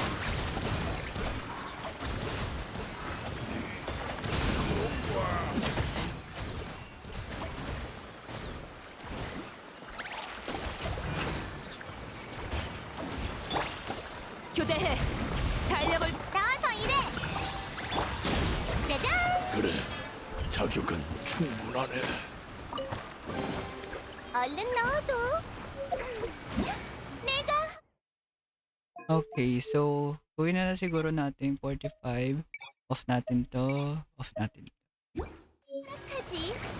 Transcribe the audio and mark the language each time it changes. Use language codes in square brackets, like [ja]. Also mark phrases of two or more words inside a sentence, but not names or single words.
[ko] 교대해. 달력을 나와서 일해. 짜잔. 그래, 자격은 충분하네. 얼른 넣어도. 내가. [tl] Okay, so gawin na siguro natin 45. Off natin to. Off natin. [ko] 하지.